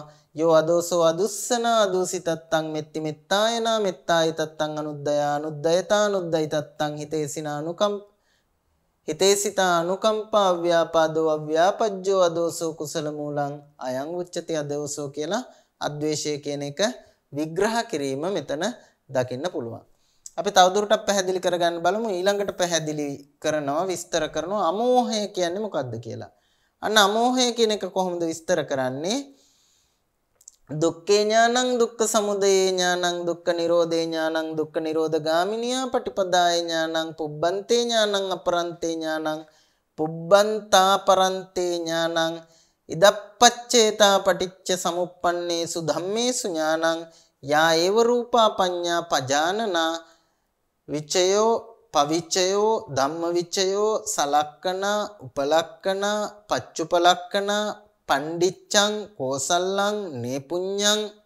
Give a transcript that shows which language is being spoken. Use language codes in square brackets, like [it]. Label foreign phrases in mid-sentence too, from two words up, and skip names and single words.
[pi] යෝ අදෝසෝ අදුස්සන අදුසිතත්තං මෙත්ති මෙත්තායනා මෙත්තායිතත්තං අනුද්දයා අනුද්දයතා අනුද්දයිතත්තං හිතේසිතා අනුකම්පා අව්‍යාපාදෝ අව්‍යාපජ්ජෝ අදෝසෝ කුසල මූලං අයං උච්චති අදෝසෝ [si] කියලා අද්වේෂය කියන එක විග්‍රහ කිරීම මෙතන දකින්න පුළුවන්. අපි තවදුරටත් පැහැදිලි කරගන්න බලමු. ඊළඟට පැහැදිලි කරනවා විස්තර කරනවා අමෝහය කියන්නේ මොකක්ද කියලා. අන්න අමෝහය කියන එක කොහොමද විස්තර කරන්නේ? [pi] දුක්ඛේ ඥානං දුක්ඛ සමුදය ඥානං දුක්ඛ නිරෝධේ ඥානං දුක්ඛ නිරෝධ ගාමිනියා පටිපදාය ඥානං පුබ්බන්තේ ඥානං අපරන්තේ ඥානං පුබ්බන්තා පරන්තේ ඥානං ඉදප්පච්චේතා පටිච්ච සමුප්පන්නේසු ධම්මේසු ඥානං යා ඒව රූපා පඤ්ඤා පජානනා විචයෝ පවිචයෝ ධම්මවිචයෝ සලක්කන උපලක්කන පච්චුපලක්කන පණ්ඩිච්ඡං කෝසල්ලං නේපුඤ්ඤං